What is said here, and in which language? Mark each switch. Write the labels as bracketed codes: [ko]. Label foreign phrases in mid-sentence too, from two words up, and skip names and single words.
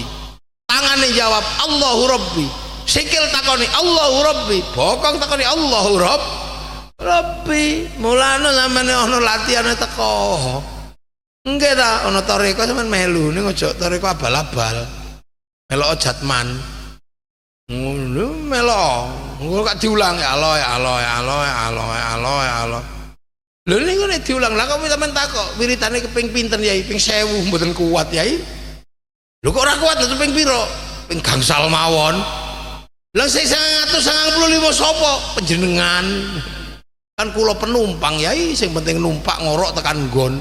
[id] Tangannya jawab [ar] الله ربي, [jv] sikil takoni [ar] الله ربي, [jv] bokong takoni [ar] الله ربي. [jv] Mulane sampeyan ana latihane teko. Nggih ta, ana toreko sampeyan melu ning aja toreko abal-abal. Melok jatman. Ngono melok. Engko gak diulang [ar] يا الله يا الله يا الله يا الله يا الله يا الله. [jv] Lho niku nek diulang lah kok sampeyan takok wiritane keping pinten yai? Ping 1000 mboten kuat yai. Lho kok ora kuat lho ping pira? Ping gangsal mawon. Lah sing 195 sapa? Panjenengan. Kan kula penumpang yai, sing penting numpak ngorok tekan nggon.